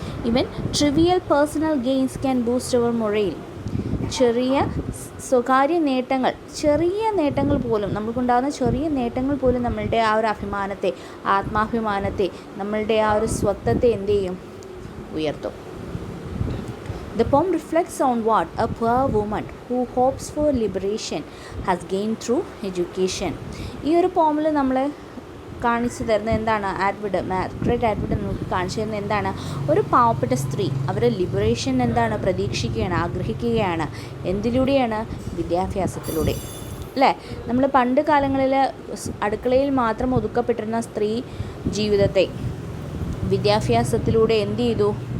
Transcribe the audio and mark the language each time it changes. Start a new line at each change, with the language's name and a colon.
English: Even trivial personal gains can boost our morale.
Malayalam: ചെറിയ സ്വകാര്യ നേട്ടങ്ങൾ, ചെറിയ നേട്ടങ്ങൾ പോലും, നമുക്കുണ്ടാകുന്ന ചെറിയ നേട്ടങ്ങൾ പോലും നമ്മളുടെ ആ ഒരു അഭിമാനത്തെ, ആത്മാഭിമാനത്തെ, നമ്മളുടെ ആ ഒരു സ്വത്വത്തെ എന്ത് ചെയ്യും, ഉയർത്തും.
English: The poem reflects on what a poor woman who hopes for liberation has gained through education.
Malayalam: ഈ ഒരു പോമിൽ നമ്മൾ കാണിച്ചു തരുന്നത് എന്താണ്? മാർഗരറ്റ് ആറ്റ്വുഡ് നമുക്ക് കാണിച്ചു തരുന്നത് എന്താണ്? ഒരു പാവപ്പെട്ട സ്ത്രീ അവർ ലിബറേഷൻ എന്താണ് പ്രതീക്ഷിക്കുകയാണ്, ആഗ്രഹിക്കുകയാണ്. എന്തിലൂടെയാണ്? വിദ്യാഭ്യാസത്തിലൂടെ, അല്ലേ? നമ്മൾ പണ്ട് കാലങ്ങളിൽ അടുക്കളയിൽ മാത്രം ഒതുക്കപ്പെട്ടിരുന്ന സ്ത്രീ ജീവിതത്തെ വിദ്യാഭ്യാസത്തിലൂടെ എന്ത് ചെയ്തു?